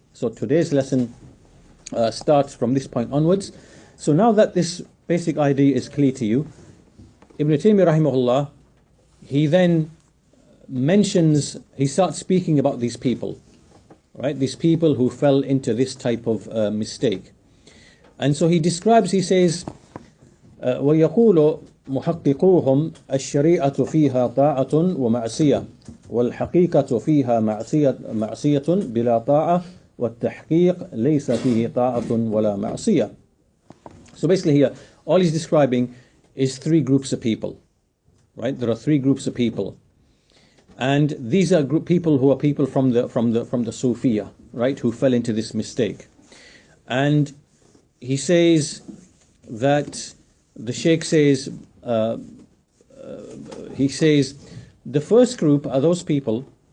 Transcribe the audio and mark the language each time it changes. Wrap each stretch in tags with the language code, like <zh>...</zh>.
<en>So today's lesson starts from this point onwards. So now that this basic idea is clear to you, Ibn Taymiyyah rahimahullah, he then he starts speaking about these people, right? These people who fell into this type of mistake. And so he says,</en> <ar>وَيَقُولُ مُحَقِّقُوهُمْ الشَّرِيعَةُ فِيهَا طَاعَةٌ وَمَعْصِيَةٌ وَالْحَقِيقَةُ فِيهَا مَعْصِيَةٌ بِلَا طَاعَةٍ وَالتَّحْقِيقُ لَيْسَ فِيهِ طَاعَةٌ وَلَا مَعْصِيَةٌ.</ar> <en>So basically here, all he's describing is three groups of people, right? There are three groups of people. And these are people who are people from the Sufiya, right, who fell into this mistake. And he says that the Sheikh says, the first group are those people</en>